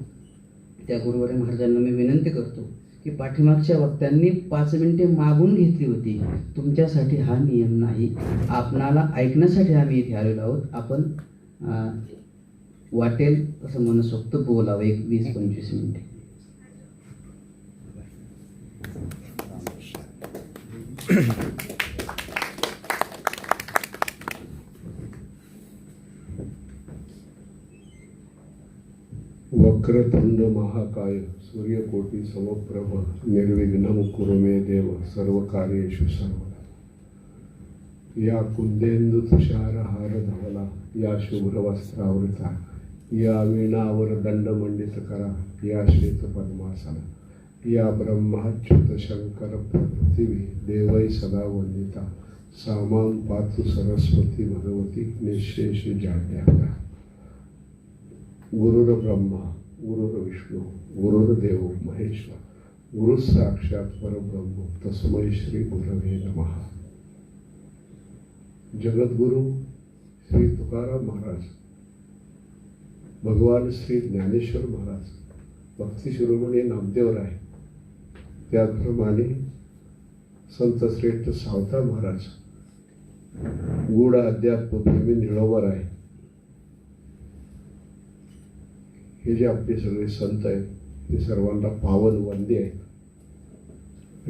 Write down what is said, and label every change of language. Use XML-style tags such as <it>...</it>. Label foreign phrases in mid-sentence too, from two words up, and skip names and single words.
<mr>त्या गुरुवारी महाराजांना मी विनंती करतो की पाठीमागच्या वक्त्यांनी 5 मिनिटे मागून घेतली होती. तुमच्यासाठी हा नियम नाही, आपणाला ऐकण्यासाठी आम्ही इथे आलेलो आहोत. आपण वाटेल असं मनसोक्त बोलावं 20-25 मिनिटे.</mr> <sa>वक्रतुंड महाकाय सूर्यकोटी समप्रभ निर्विघ्नं कुरु मे देव सर्व कार्येषु सर्वदा. या कुंदेंदु तुषार हार धवला या शुभ्र वस्त्रावृता या वीणावर दंडमंडित करा या श्वेत पद्मासना या ब्रह्माच्युत शंकर पृथ्वी देवै सदा वंदिता सामां पातु सरस्वती भगवती निःशेष जाड्याला. गुरुर ब्रह्मा गुरुर विष्णू गुरुर्देव महेश्वर गुरु साक्षात परब्रह्म तस्मै श्री गुरवे नमः.</sa> <mr>जगद्गुरु श्री तुकाराम महाराज, भगवान श्री ज्ञानेश्वर महाराज, भक्ती शिरोमणी नामदेवराय, त्याचप्रमाणे संत श्रेष्ठ सावता महाराज, गूढ अध्यात्म प्रेमी निळोबराय, हे जे आपले सगळे संत आहेत ते सर्वांना पावन वंदे आहेत.</mr>